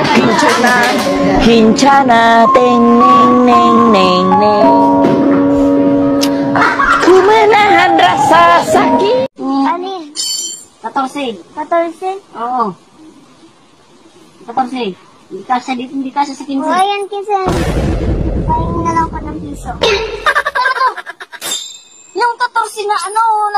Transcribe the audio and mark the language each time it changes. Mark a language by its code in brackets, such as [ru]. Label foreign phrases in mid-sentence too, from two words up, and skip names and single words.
[id] Kinchana, ting, ning, ning, ning, ning. Ku menahan rasa sakit. [tl] Alin? 14. 14? Oo. 14. Hindi kasi sa 15. O, ayan, 15. Pahingi na lang ko ng piso. Yung 14 na ano na...